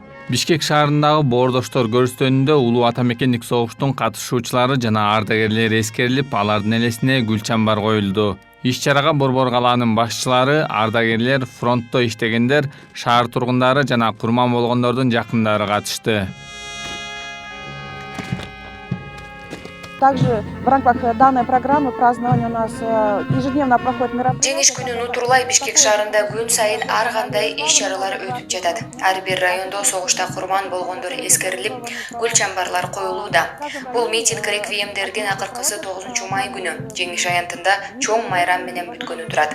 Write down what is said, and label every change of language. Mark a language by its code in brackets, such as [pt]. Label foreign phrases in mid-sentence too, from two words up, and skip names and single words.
[ky] Бишкек шаарындагы боордоштор көрүстөнүндө улуу ата мекендик согуштун катышуучулары жана ардагерлери эскерилип, алардын элесине гүл чамбар коюлду. Иш-чарага Борбор калаанын башчылары, ардагерлер, фронтто иштегендер, шаар тургундары жана курман болгондордун жакындары катышты. [ru] Также в рамках данной программы празднования у нас ежедневно проходит мероприятие. [ky] Жеңиш күнүн утурлай Бишкек шаарында күн сайын ар кандай иш-чаралар өтүп жатат. Ар бир райондо согушта курман болгондор эскерилип, гүл чамбарлар коюлууда. Бул митинг реквиемдердин акыркысы 9 май күнү Жеңиш аянтында чоң майрам менен бүткөнү турат.